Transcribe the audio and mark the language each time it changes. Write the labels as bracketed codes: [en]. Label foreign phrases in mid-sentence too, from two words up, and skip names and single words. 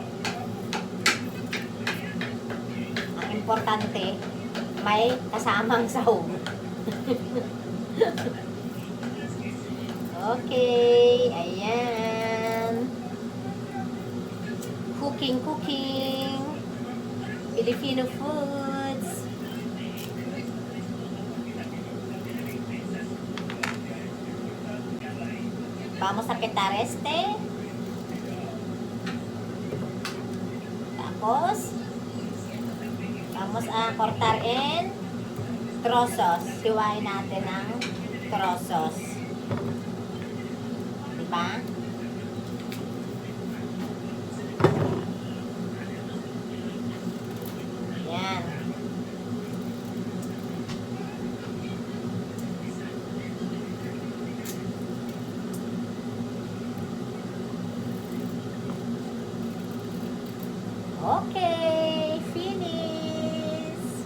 [tl] Ang importante, may kasamang sahog. Okay, ayan. [en] Cooking. Filipino foods. [es] Vamos a petar este. Tapos, vamos a cortar en trozos. [tl] Hiwain natin ng trozos. Diba? Yan. [en] Okay, finish.